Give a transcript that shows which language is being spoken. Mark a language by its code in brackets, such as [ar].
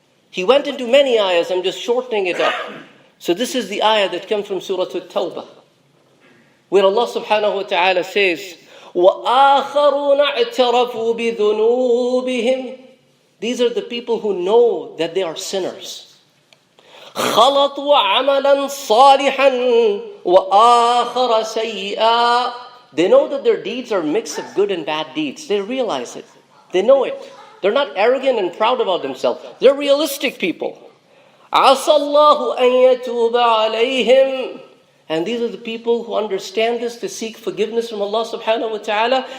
[en] He went into many ayahs, I'm just shortening it up. So this is the ayah that comes from Surah At-Tawbah, where Allah subhanahu wa ta'ala says, [ar] وَآخَرُونَ اعْتَرَفُوا بِذُنُوبِهِمْ. [en] These are the people who know that they are sinners. [ar] خَلَطُوا عَمَلًا صَالِحًا وَآخَرَ سَيِّئًا. [en] They know that their deeds are a mix of good and bad deeds. They realize it. They know it. They're not arrogant and proud about themselves. They're realistic people. [ar] عَسَى اللَّهُ أَن يَتُوبَ عَلَيْهِمْ. [en] And these are the people who understand this, to seek forgiveness from Allah subhanahu wa ta'ala.